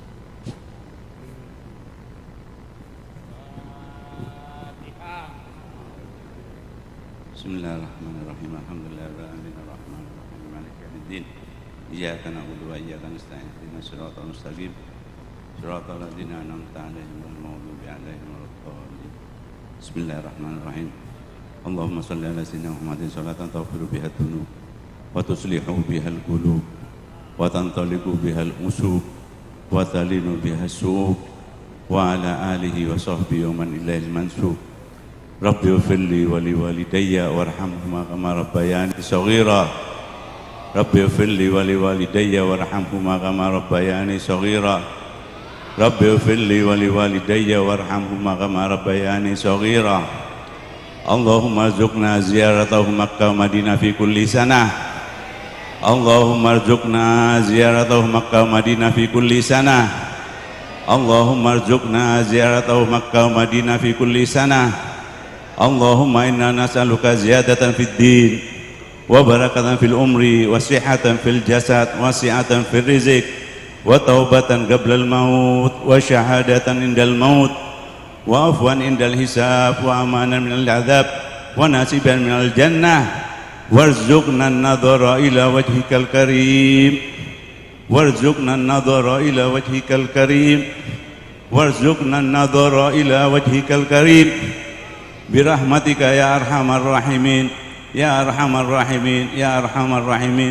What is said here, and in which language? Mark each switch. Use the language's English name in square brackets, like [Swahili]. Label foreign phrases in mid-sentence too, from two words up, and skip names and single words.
[Arabic] بسم الله الرحمن الرحيم. الحمد لله رب العالمين الرحمن الرحيم مالك يوم الدين. إياك نعبد وإياك نستعين. اهدنا الصراط المستقيم. صراط الذين أنعمت عليهم غير المغضوب عليهم ولا الضالين. بسم الله الرحمن الرحيم. اللهم صل على سيدنا محمد صلاة تغفر بها الذنوب وتصلح بها القلوب وتنطلق بها العقد وتلين بها الصعوب وعلى آله وصحبه ومن إليه المنسوب. رب اغفر لي ولوالدي وارحمهما كما ربياني صغيرا. رب اغفر لي ولوالدي وارحمهما كما ربياني صغيرا. رب اغفر لي ولوالدي وارحمهما كما ربياني صغيرا. اللهم ارزقنا زيارته مكة المدينة في كل سنة. اللهم ارزقنا زيارته مكة المدينة في كل سنة. اللهم ارزقنا زيارته مكة المدينة في كل سنة. اللهم إنا نسألك زيادة في الدين وبركة في العمر وصحة في الجسد وسعة في الرزق وتوبة قبل الموت وشهادة عند الموت وعفوا عند الحساب وأمانا من العذاب ونصيبا من الجنة وارزقنا النظر إلى وجهك الكريم وارزقنا النظر إلى وجهك الكريم وارزقنا النظر إلى وجهك الكريم برحمتك يا أرحم الراحمين يا أرحم الراحمين يا أرحم الراحمين.